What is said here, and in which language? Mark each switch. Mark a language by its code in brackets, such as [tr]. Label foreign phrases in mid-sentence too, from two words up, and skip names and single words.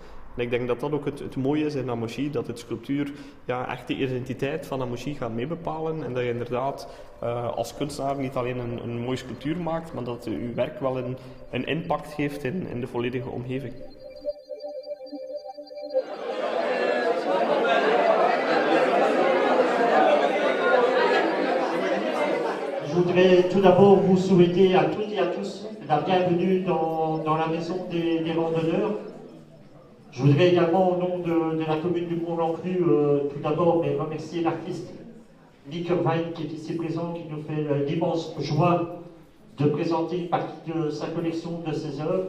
[nl] En ik denk dat dat ook het mooie is in Amougy, dat het sculptuur echt de identiteit van Amougy gaat meebepalen en dat je inderdaad als kunstenaar niet alleen een mooie sculptuur maakt, maar dat je werk wel een impact geeft in de volledige omgeving. [fr] Je voudrais tout d'abord vous souhaiter à toutes et à tous la bienvenue dans la maison des randonneurs. Je voudrais également, au nom de la commune du Mont-Lancru, tout d'abord remercier l'artiste Nick Irving qui est ici présent, qui nous fait l'immense joie de présenter une partie de sa collection, de ses œuvres.